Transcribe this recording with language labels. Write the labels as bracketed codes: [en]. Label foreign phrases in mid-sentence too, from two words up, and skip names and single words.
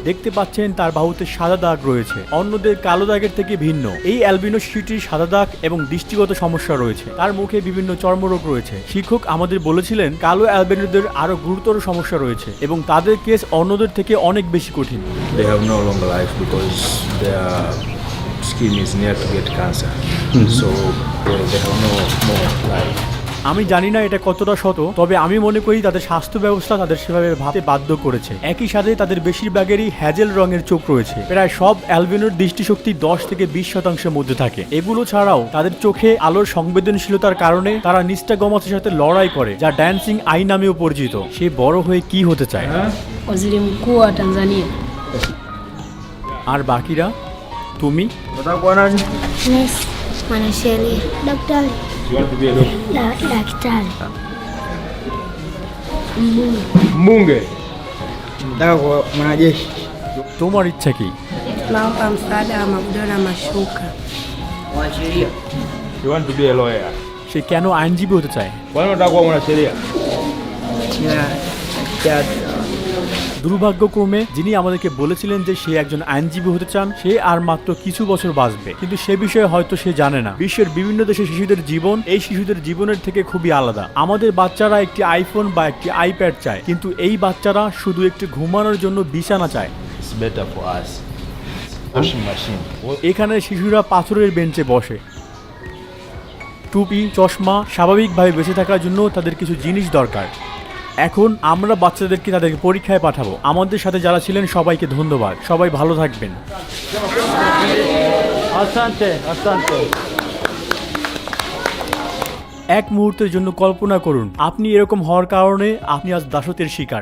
[bn] দেখতে পাচ্ছেন তার বাহুতে সাদা দাগ রয়েছে, অন্যদের কালো দাগের থেকে ভিন্ন। এই অ্যালবিনো শিশুটির সাদা দাগ এবং দৃষ্টিগত সমস্যা রয়েছে। তার মুখে বিভিন্ন চর্মরোগ রয়েছে। শিক্ষক আমাদের বলেছিলেন কালো অ্যালবিনোদের আরো গুরুতর সমস্যা রয়েছে এবং তাদের কেস অন্যদের থেকে অনেক বেশি কঠিন। [en] They have no longer life because their skin is near to get cancer. So they have no more life. [bn] আমি জানি না এটা কতটা সত, তবে আমি মনে করি তাদের স্বাস্থ্য ব্যবস্থা তাদের সেভাবে ভাবতে বাধ্য করেছে। একই সাথে তাদের বেশিরভাগেরই হ্যাজেল রঙের চোখ রয়েছে। প্রায় সব অ্যালবিনোর দৃষ্টিশক্তি 10 থেকে 20% মধ্যে থাকে। এগুলো ছাড়াও তাদের চোখে আলোর সংবেদনশীলতার কারণে তারা নিস্টাগমাসের সাথে লড়াই করে, যা [en] dancing eye [bn] নামেও পরিচিত। সে বড় হয়ে কি হতে চায়? [sw] Waziri Mkuu wa Tanzania. [bn] আর বাকিরা? তুমি? [sw] Nesi, mwanasheria, daktari, [en] You want to be a doctor? [sw] daktari, Mbunge. Nataka kuwa mwanajeshi. [bn] তোমার ইচ্ছা কি? [sw] Naomba msaada wa magodoro na mashuka. [en] You want to be a lawyer? [bn] সে কেন আইনজীবী হতে চায়? [sw] Kwa nini unataka kuwa mwanasheria? [bn] দুর্ভাগ্যক্রমে যিনি আমাদেরকে বলেছিলেন যে সে একজন আইনজীবী হতে চান, সে আর মাত্র কিছু বছর বাঁচবে, কিন্তু সে বিষয়ে হয়তো সে জানে না বিশ্বের বিভিন্ন দেশের শিশুদের জীবন এই শিশুদের জীবনের থেকে খুবই আলাদা। আমাদের বাচ্চারা একটি আইফোন বা একটি আইপ্যাড চায়, কিন্তু এই বাচ্চারা শুধু একটু ঘুমানোর জন্য বিছানা চায়। [en] It's better for us. Washing machine. [bn] এখানে শিশুরা পাথরের বেঞ্চে বসে। টুপি, চশমা, স্বাভাবিকভাবে বেঁচে থাকার জন্য তাদের কিছু জিনিস দরকার। এখন আমরা বাচ্চাদেরকে তাদেরকে পরীক্ষায় পাঠাবো। আমাদের সাথে যারা ছিলেন সবাইকে ধন্যবাদ। সবাই ভালো থাকবেন। এক মুহূর্তের জন্য কল্পনা করুন আপনি এরকম হওয়ার কারণে আপনি আজ দাসত্বের শিকার।